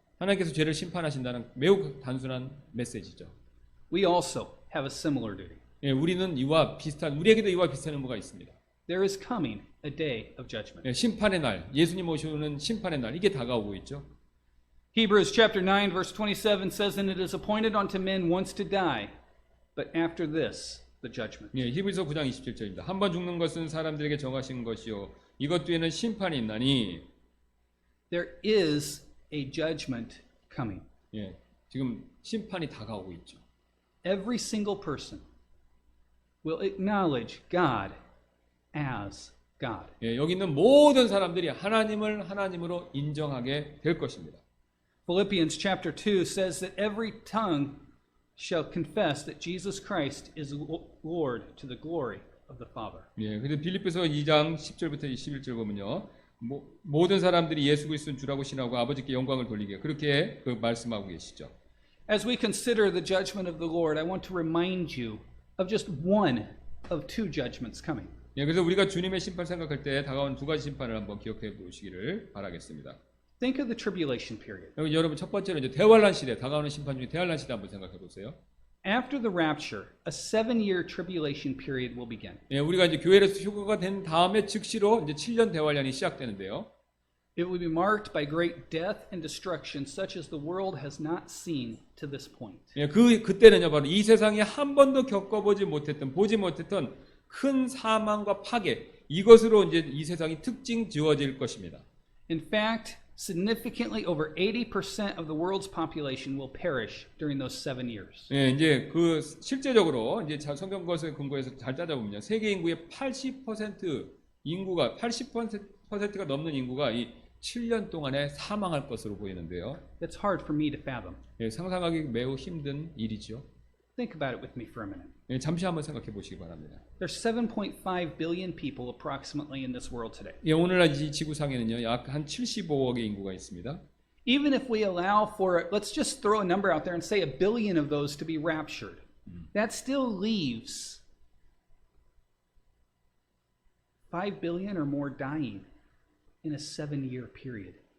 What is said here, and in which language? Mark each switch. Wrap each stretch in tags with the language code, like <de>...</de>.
<ko>하나님께서 죄를 심판하신다는 매우 단순한 메시지죠.</ko> <en>We also have a similar duty.</en> <ko>예, 우리에게도 이와 비슷한 의무가 있습니다.</ko> <en>There is coming a day of judgment.</en> <ko>예, 심판의 날, 예수님 오시는 심판의 날 이게 다가오고 있죠.</ko> <en>Hebrews chapter 9 verse 27 says, And it is appointed unto men once to die, but after this the judgment.</en> <ko>예, 히브리서 9장 27절입니다. 한 번 죽는 것은 사람들에게 정하신 것이요 이것 뒤에는 심판이 있나니.</ko> <en>There is a judgment coming.</en> <ko>예, 지금 심판이 다가오고 있죠.</ko> <en>Every single person will acknowledge God as God.</en> <ko>예, 여기 있는 모든 사람들이 하나님을 하나님으로 인정하게 될 것입니다.</ko> <en>Philippians chapter 2 says that every tongue shall confess that Jesus Christ is Lord to the glory of the Father.</en> <ko>예, 근데 빌립보서 2장 10절부터 11절 보면요. 모든 사람들이 예수 그리스도는 주라고 신하고 아버지께 영광을 돌리게 그렇게 말씀하고 계시죠.</ko> <en>As we consider the judgment of the Lord, I want to remind you of just one of two judgments coming.</en> <ko>예, 그래서 우리가 주님의 심판 생각할 때 다가온 두 가지 심판을 한번 기억해 보시기를 바라겠습니다.</ko> <en>Think of the tribulation period.</en> <ko>여러분 첫 번째로 이제 대환란 시대, 다가오는 심판 중에 대환란 시대 한번 생각해 보세요.</ko> <en>After the rapture, a 7-year tribulation period will begin.</en> <ko>예, 우리가 이제 교회에서 휴거가 된 다음에 즉시로 이제 7년 대환란이 시작되는데요.</ko> <en>It will be marked by great death and destruction such as the world has not seen to this point.</en> <ko>예, 그때는요 바로 이 세상에 한 번도 겪어보지 못했던, 보지 못했던 큰 사망과 파괴, 이것으로 이제 이 세상이 특징 지어질 것입니다.</ko> <en>In fact, significantly over 80% of the world's population will perish during those 7 years.</en> <ko>예, 이제 그 실제적으로 이제 성경 것에 근거해서 잘 따져보면요, 세계 인구의 80% 인구가 80%가 넘는 인구가 이 7년 동안에 사망할 것으로 보이는데요.</ko> <en>That's hard for me to fathom.</en> <ko>예, 상상하기 매우 힘든 일이죠.</ko> <en>Think about it with me for a minute.</en> <ko>예, 잠시 한번 생각해 보시기 바랍니다.</ko> <en>There's 7.5 billion people approximately in this world today.</en> <ko>예, 오늘날 이 지구상에는요 약 한 75억의 인구가 있습니다.</ko> <en>Even if we allow for, let's just throw a number out there and say 1 billion of those to be raptured, that still leaves 5 billion or more dying in a 7-year period.</en>